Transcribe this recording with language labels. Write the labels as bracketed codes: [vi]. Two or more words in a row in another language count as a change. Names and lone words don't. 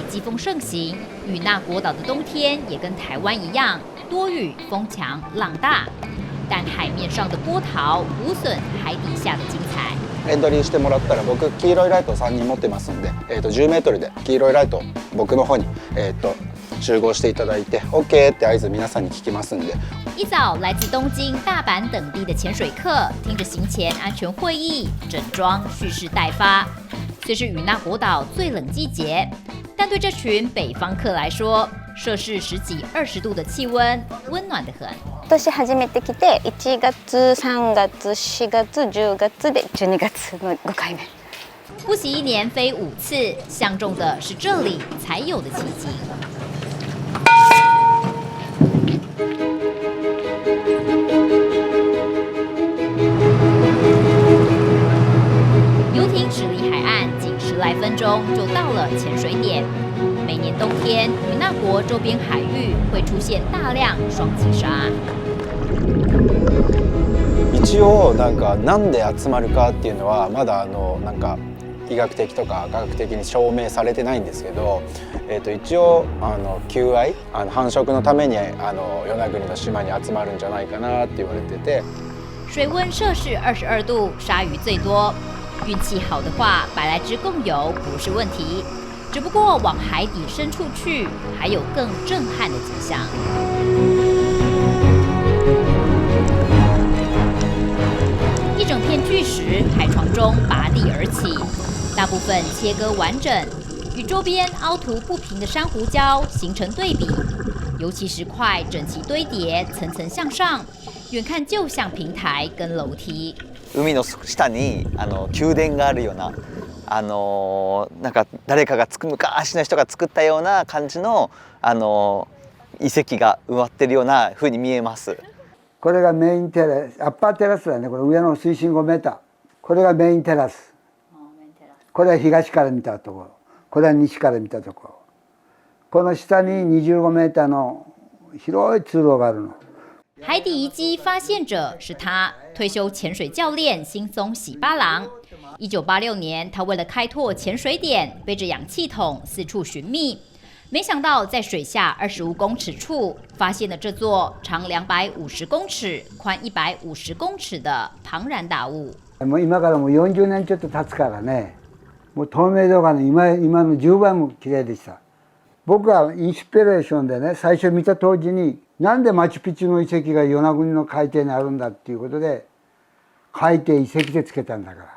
[zh] 风盛行，与那国岛的冬天也跟台湾一样，多雨、风强、浪大。但海面上的波涛无损海底下的精彩。 [ja] エントリーしてもらったら僕黄色いライト3人持ってますんで、10メートルで黄色いライト僕の方に集合していただいて OK って合図皆さんに聞きますんで。 [zh] 一早来自东京、大阪等地的潜水客，听着行前安全会议，整装蓄势待发。虽是与那国岛最冷季节，但对这群北方客来说，摄氏10几、20度的气温，温暖得很。 [ja] 今年初めて来て1月、3月、4月、10月で12月の5 回目。 [zh] 不惜一年飞5次，相中的是这里才有的奇迹。游艇驶离海岸仅10来分钟就到了潜水点。每年冬天，与那国周边海域会出现大量双击鲨。 [ja] 一応なんで集まるかっていうのはまだなんか医学的とか科学的に証明されてないんですけど、一応求愛繁殖のために与那国の島に集まるんじゃないかなって言われてて。 [zh] 水温摄氏22度，鲨鱼最多。运气好的话，百来只共游不是问题。只不过往海底深处去，还有更震撼的景象。一整片巨石海床中拔地而起，大部分切割完整，与周边凹凸不平的珊瑚礁形成对比。尤其石块整齐堆叠，层层向上，远看就像平台跟楼梯。 [ja] 海の下に宮殿があるような。なんか誰かが昔の人が作ったような感じの遺跡が埋まってるような風に見えます。これがメインテラス、アッパーテラスだね。これ上の水深5メーター。これがメインテラス。これは東から見たところ。これは西から見たところ。この下に25メーターの広い通路があるの。 [zh] 海底遗迹发现者是他，退休潜水教练新松喜八郎。1986年，他为了开拓潜水点，背着氧气筒四处寻觅。没想到在水下25公尺处，发现了这座长250公尺、宽150公尺的庞然大物。 [ja] もう今からもう40年ちょっと経つからね、もう透明度がね、今の10倍も綺麗でした。僕はインスピレーションでね、最初見た当時に、なんでマチュピチュの遺跡が与那国の海底にあるんだっていうことで、海底遺跡でつけたんだから。